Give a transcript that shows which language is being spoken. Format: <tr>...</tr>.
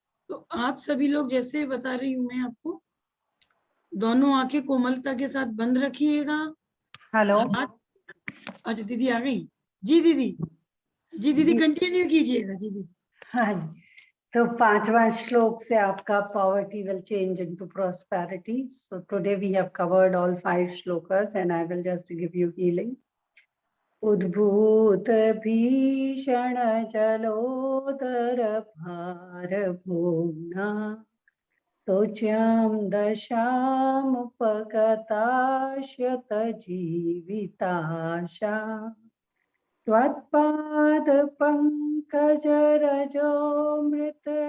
<hi>तो आप सभी लोग, जैसे बता रही हूँ मैं आपको, दोनों आंखें कोमलता के साथ बंद रखिएगा। हेलो। अच्छा दीदी आ गई। जी दीदी। जी दीदी कंटिन्यू कीजिएगा। जी दीदी। हाँ, तो 5वां श्लोक से आपका</hi> <en>poverty will change into prosperity. So today we have covered all 5 shlokas and I will just give you healing.</en> <sa>उद्भूत भीषण जलोदर भार भोगना, सोच्याम दशामुपगताश्यत जीविताशा, त्वत्पाद पंकज रजो मृत</sa>